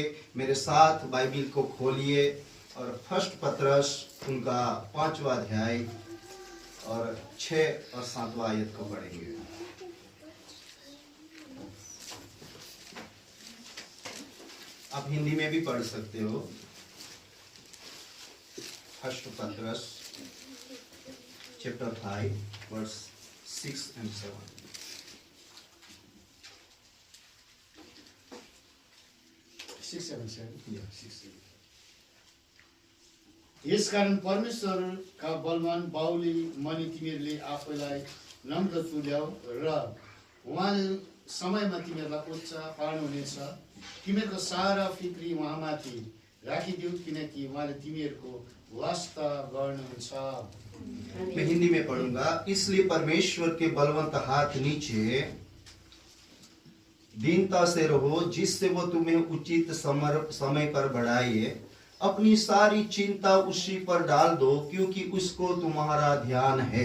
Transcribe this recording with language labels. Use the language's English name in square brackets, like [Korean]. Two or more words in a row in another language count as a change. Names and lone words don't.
[Hindi] मेरे साथ बाइबिल को खोलिए और फर्स्ट पत्रस उनका 5वां अध्याय और 6 और 7वां आयत को पढ़ेंगे। आप हिंदी में भी पढ़ सकते हो। [English] First पत्रस chapter 5 verse 6 and 7। [Nepali] यसकारण परमेश्वरका बलवान बाहुली मनी तिमीहरूले आफैलाई नम्र तुल्याऊ र उहाँले समयमा तिमीहरूलाई उच्च पार्नुहुनेछ। तिमीहरूको सारा फिक्री उहाँमाथि राखिदेऊ, किनकि उहाँले तिमीहरूको वास्ता गर्नुहुन्छ। [Hindi] मैं हिंदी में पढ़ूंगा। इसलिए परमेश्वर के बलवंत हाथ नीचे दीनता से रहो, जिससे वो तुम्हें उचित समय पर बढ़ाए। अपनी सारी चिंता उसी पर डाल दो, क्योंकि उसको तुम्हारा ध्यान है।